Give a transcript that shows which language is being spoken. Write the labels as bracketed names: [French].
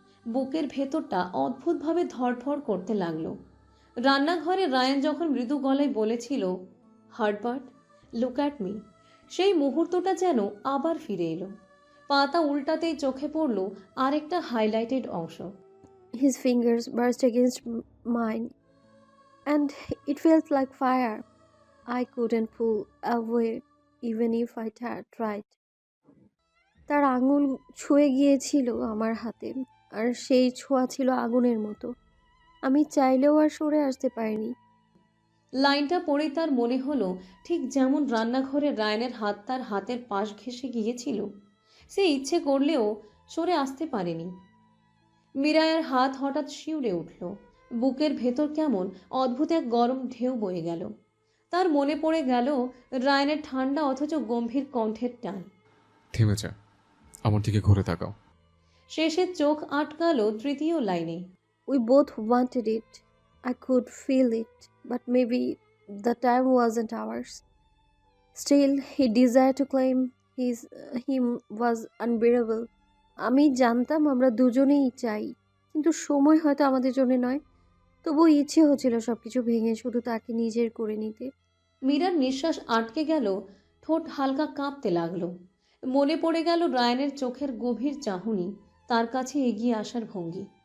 [Bangla] বুকের ভেতরটা অদ্ভুতভাবে ধড়ফড় করতে লাগলো। রান্নাঘরে রায়ান যখন মৃদু গলায় বলেছিল, হার্টবার্ট, [English] look at me, [Bangla] সেই মুহূর্তটা যেন আবার ফিরে এলো। পাতা উল্টাতেই চোখে পড়ল আরেকটা হাইলাইটেড অংশ। [English] His fingers brushed against mine, and it felt like fire. I couldn't pull away even if I tried. [Bangla] তার আঙুল ছুঁয়ে গিয়েছিল আমার হাতে, আর সেই ছোঁয়া ছিল আগুনের মতো। আমি চাইলেও আর সরে আসতে পারিনি। লাইনটা পড়ে তার মনে হলো ঠিক যেমন রান্নাঘরে রায়ানের হাত তার হাতের পাশ ঘেঁষে গিয়েছিল, সে ইচ্ছে করলেও সরে আসতে পারেনি। মিরায়ের হাত হঠাৎ শিউরে উঠল, বুকের ভেতর কেমন অদ্ভুত এক গরম ঢেউ বয়ে গেল। তার মনে পড়ে গেল রায়ানের ঠান্ডা অথচ গম্ভীর কণ্ঠের টান। থেমে যা, আমার দিকে ঘুরে তাকাও। শেষে চোখ আটকালো তৃতীয় লাইনে। [English] We both wanted it. I could feel it. But maybe the time wasn't ours. Still, he desired to claim him was unbearable. [Bangla] আমি জানতাম আমরা দুজনেই চাই, কিন্তু সময় হয়তো আমাদের জন্য নয়। তবুও ইচ্ছে হচ্ছিল সবকিছু ভেঙে শুধু তাকে নিজের করে নিতে। মীরার নিঃশ্বাস আটকে গেল, ঠোঁট হালকা কাঁপতে লাগলো। মনে পড়ে গেল রায়ানের চোখের গভীর চাহনি, তার কাছে এগিয়ে আসার ভঙ্গি।